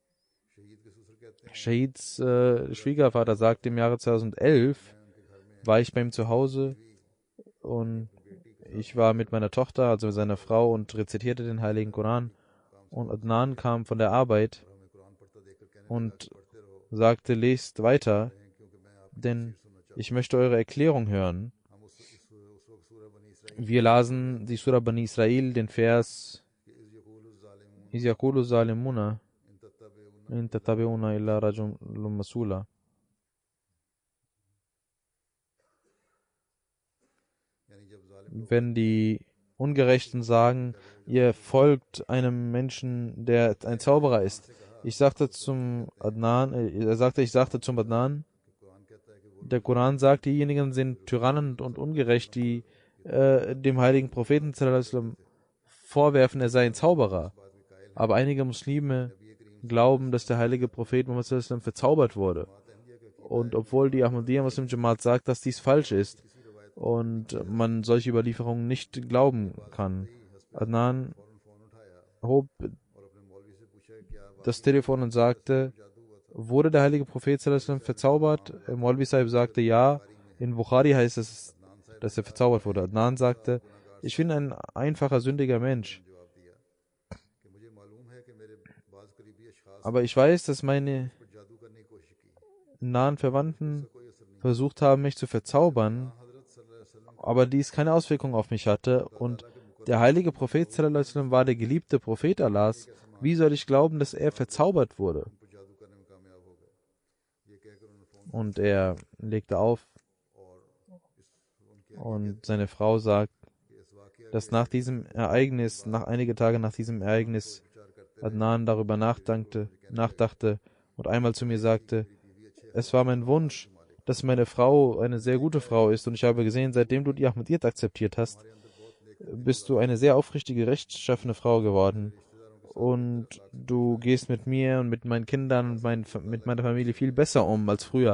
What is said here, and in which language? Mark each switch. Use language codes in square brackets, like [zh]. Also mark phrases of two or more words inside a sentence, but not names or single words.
[de] Shahids Schwiegervater sagte, im Jahre 2011 war ich bei ihm zu Hause und ich war mit meiner Tochter, also mit seiner Frau, und rezitierte den Heiligen Koran. Und Adnan kam von der Arbeit und sagte, lest weiter, denn ich möchte eure Erklärung hören. Wir lasen die Surah Bani Israel, den Vers [ar] إِذْ يَقُولُ الظَّالِمُونَ إِنْ تَتَّبِعُونَ إِلَّا رَجُلًا مَسْحُورًا. [de] Wenn die Ungerechten sagen, ihr folgt einem Menschen, der ein Zauberer ist. Ich sagte zum Adnan, ich sagte zum Adnan, der Koran sagt, diejenigen sind Tyrannen und ungerecht, die dem heiligen Propheten [ar] صلى الله عليه وسلم [de] vorwerfen, er sei ein Zauberer. Aber einige Muslime glauben, dass der heilige Prophet Muhammad [ar] صلى الله عليه وسلم [de] verzaubert wurde. Und obwohl die Ahmadiyya Muslim Jamaat sagt, dass dies falsch ist und man solche Überlieferungen nicht glauben kann, Adnan hob das Telefon und sagte, wurde der heilige Prophet [ar] صلى الله عليه وسلم [de] verzaubert? Maulvi Sahib sagte, ja. In Bukhari heißt es, dass er verzaubert wurde. Adnan sagte, ich bin ein einfacher, sündiger Mensch. Aber ich weiß, dass meine nahen Verwandten versucht haben, mich zu verzaubern, aber dies keine Auswirkung auf mich hatte. Und der heilige Prophet [ar] صلى الله عليه وسلم [de] war der geliebte Prophet Allahs. Wie soll ich glauben, dass er verzaubert wurde? Und er legte auf. Und seine Frau sagt, dass nach diesem Ereignis, einige Tage nach diesem Ereignis, Adnan darüber nachdachte und einmal zu mir sagte, es war mein Wunsch, dass meine Frau eine sehr gute Frau ist und ich habe gesehen, seitdem du die Ahmadiyyat akzeptiert hast, bist du eine sehr aufrichtige, rechtschaffene Frau geworden und du gehst mit mir und mit meinen Kindern und mit meiner Familie viel besser um als früher.